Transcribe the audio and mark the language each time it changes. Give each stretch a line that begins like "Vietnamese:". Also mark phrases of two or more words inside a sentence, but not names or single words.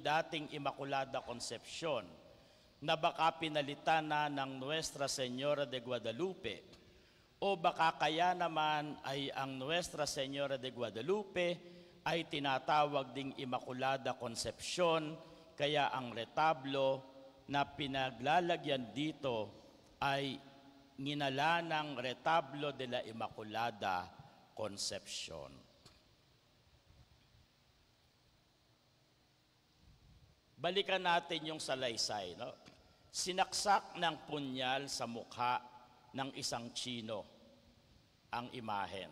Filipino: dating Immaculada Concepcion na baka pinalitan na ng Nuestra Señora de Guadalupe o baka kaya naman ay ang Nuestra Señora de Guadalupe ay tinatawag ding Immaculada Concepcion kaya ang retablo na pinaglalagyan dito ay nginalanang Retablo de la Immaculada Concepcion. Balikan natin yung salaysay. No? Sinaksak ng punyal sa mukha ng isang Tsino ang imahen.